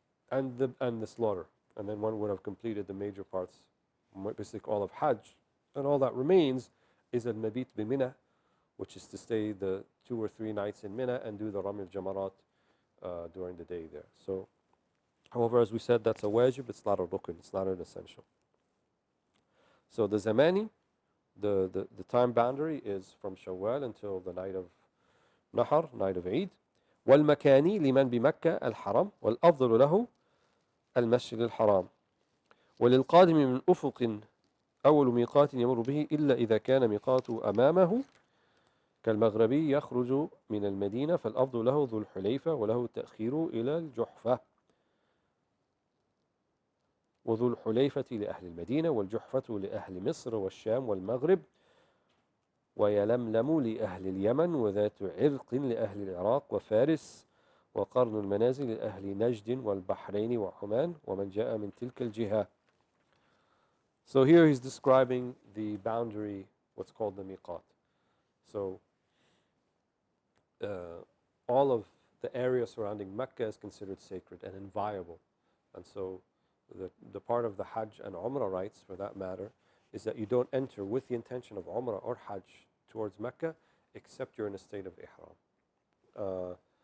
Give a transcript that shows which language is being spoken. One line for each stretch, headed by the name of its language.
English: and the slaughter, and then one would have completed the major parts, basically all of Hajj, and all that remains is al-mabit bi Mina, which is to stay the 2 or 3 nights in Mina and do the Rami al-Jamarat during the day there. So, however, as we said, that's a wajib, it's not a rukn, it's not an essential. So the zamani, the time boundary is from Shawwal until the night of Nahar, night of Eid.
Arabic: والمكاني لمن بمكة الحرم والأفضل له المسجد الحرام وللقادم من أفق أول ميقات يمر به إلا إذا كان ميقاته أمامه كالمغربي يخرج من المدينة فالأفضل له ذو الحليفة وله التأخير إلى الجحفة وذو الحليفة لأهل المدينة والجحفة لأهل مصر والشام والمغرب ويلملم لأهل اليمن وذات عرق لأهل العراق وفارس وقرن المنازل لأهل نجد والبحرين وعمان ومن جاء من تلك الجهة.
English: So here he's describing the boundary, what's called the miqat. So all of the area surrounding Mecca is considered sacred and inviolable. And so the part of the Hajj and Umrah rites, for that matter, is that you don't enter with the intention of Umrah or Hajj towards Mecca except you're in a state of ihram.